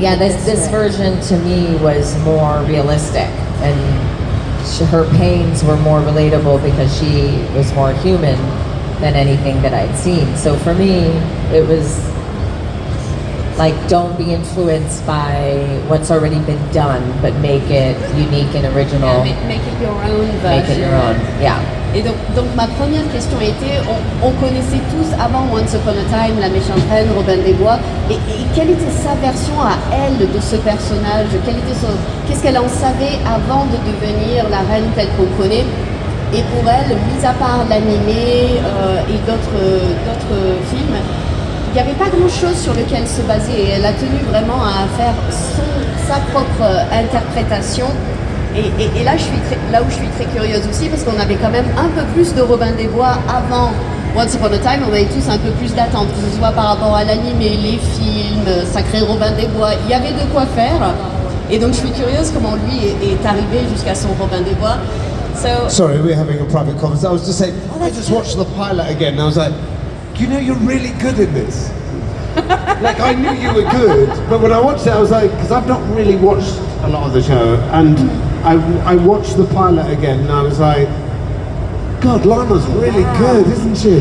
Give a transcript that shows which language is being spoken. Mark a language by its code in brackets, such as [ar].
[en] Yeah, this version to me was more realistic, and her pains were more relatable because she was more human than anything that I'd seen. So for me, it was like, don't be influenced by what's already been done, but make it unique and original. Yeah, make it your own version. Make it your own, yeah. [fr] Et donc ma première question était, on connaissait tous avant Once Upon a Time la méchante reine Robin des Bois, et quelle était sa version à elle de ce personnage? Qu'est-ce qu'elle en savait avant de devenir la reine telle qu'on connaît? Et pour elle, mis à part l'animé et d'autres films, il n'y avait pas grand-chose sur lequel se baser, et elle a tenu vraiment à faire sa propre interprétation. Et là, là où je suis très curieuse aussi, parce qu'on avait quand même un peu plus de Robin des Bois avant Once Upon a Time, on avait tous un peu plus d'attente, que ce soit par rapport à l'animé, les films, Sacré Robin des Bois, il y avait de quoi faire. Et donc je suis curieuse comment lui est arrivé jusqu'à son Robin des Bois. [en] So, sorry, we're having a private conversation. I was just saying, I just watched the pilot again and I was like, you know, you're really good in this. Like, I knew you were good, but when I watched it, I was like, because I've not really watched a lot of the show, and I watched the pilot again, and I was like, God, Lana's really good, isn't she?